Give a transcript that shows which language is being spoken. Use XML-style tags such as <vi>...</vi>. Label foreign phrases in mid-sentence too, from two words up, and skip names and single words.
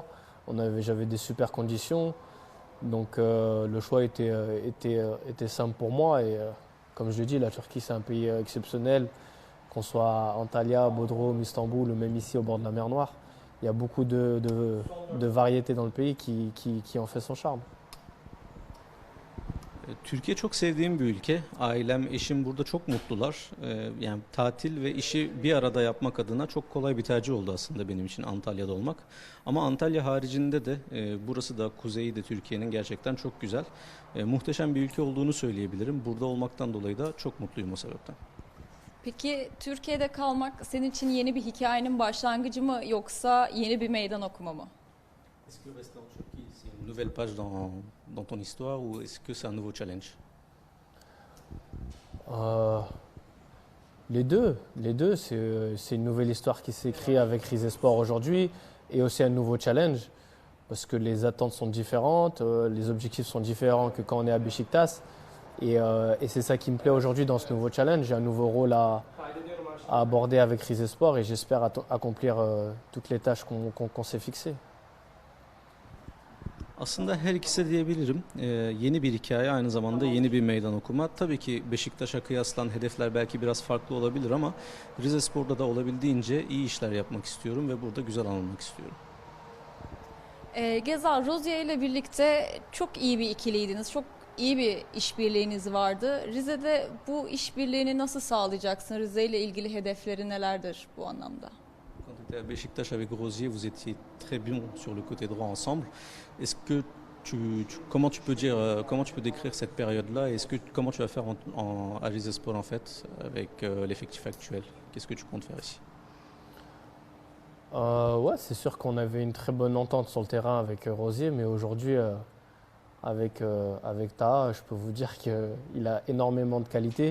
<fr>J'avais des super conditions, donc le choix était simple pour moi. Et comme je le dis, la Turquie, c'est un pays exceptionnel, qu'on soit à Antalya, Bodrum, Istanbul ou même ici au bord de la mer Noire. Il y a beaucoup de variétés dans le pays qui en fait son charme.</fr> <tr>Türkiye çok sevdiğim bir ülke. Ailem, eşim burada çok mutlular. Yani tatil ve işi bir arada yapmak adına çok kolay bir tercih oldu aslında benim için Antalya'da olmak. Ama Antalya haricinde de burası da kuzeyi de Türkiye'nin gerçekten çok güzel. Muhteşem bir ülke olduğunu söyleyebilirim. Burada olmaktan dolayı da çok mutluyum o sebepten. Peki Türkiye'de kalmak senin için yeni bir hikayenin başlangıcı mı yoksa yeni bir meydan okuma mı?</tr> <fr>Est-ce que rester en Turquie, c'est une nouvelle page dans ton histoire ou est-ce que c'est un nouveau challenge? Les deux, c'est une nouvelle histoire qui s'écrit avec Rizespor aujourd'hui et aussi un nouveau challenge parce que les attentes sont différentes, les objectifs sont différents que quand on est à Beşiktaş et c'est ça qui me plaît aujourd'hui dans ce nouveau challenge. J'ai un nouveau rôle à aborder avec Rizespor et j'espère accomplir toutes les tâches qu'on s'est fixées.</fr> <tr>Aslında her ikisi de diyebilirim. Yeni bir hikaye, aynı zamanda yeni bir meydan okuma. Tabii ki Beşiktaş'a kıyaslan hedefler belki biraz farklı olabilir ama Rizespor'da da olabildiğince iyi işler yapmak istiyorum ve burada güzel anılmak istiyorum. Gezal, Rozier ile birlikte çok iyi bir ikiliydiniz. Çok iyi bir işbirliğiniz vardı. Rize'de bu işbirliğini nasıl sağlayacaksın? Rize ile ilgili hedefleri nelerdir bu anlamda?</tr> <fr>Quand tu étais à Beşiktaş avec Rosier, vous étiez très bon sur le côté droit ensemble. Est-ce que comment tu peux dire, comment tu peux décrire cette période-là? Est-ce que comment tu vas faire à Rizespor en fait avec l'effectif actuel? Qu'est-ce que tu comptes faire ici? Ouais, c'est sûr qu'on avait une très bonne entente sur le terrain avec Rosier, mais aujourd'hui, avec Taha, je peux vous dire qu'il a énormément de qualité.</fr>